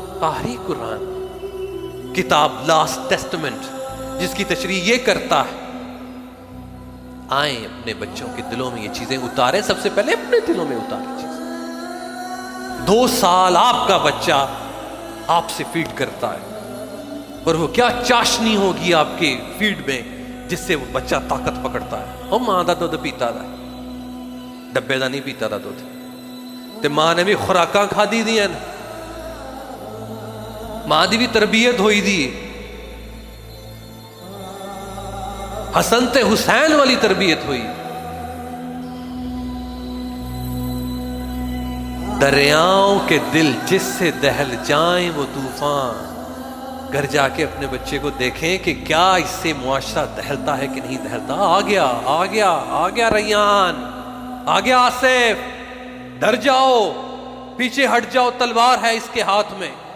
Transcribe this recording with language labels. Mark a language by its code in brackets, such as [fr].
[ur] آخری قرآن کتاب last testament جس کی تشریح یہ کرتا ہے, آئیں اپنے بچوں کے دلوں میں یہ چیزیں اتاریں. سب سے پہلے اپنے دلوں میں اتاریں چیزیں. 2 سال آپ کا بچہ آپ سے فیڈ کرتا ہے, اور وہ کیا چاشنی ہوگی آپ کے فیڈ میں جس سے وہ بچہ طاقت پکڑتا ہے. [pa] اور ماں دا دودھ پیتا تھا, ڈبے دا نہیں پیتا تھا دودھ, تے ماں نے بھی خوراکاں کھا دی دیا, ماں دی بھی تربیت ہوئی دی, حسن تے حسین والی تربیت ہوئی. [ur] دریاؤں کے دل جس سے دہل جائیں وہ طوفان. گھر جا کے اپنے بچے کو دیکھیں کہ کیا اس سے معاشرہ دہلتا ہے کہ نہیں دہلتا. آ گیا آ گیا آ گیا ریان, آ گیا آصف, ڈر جاؤ, پیچھے ہٹ جاؤ, تلوار ہے اس کے ہاتھ میں.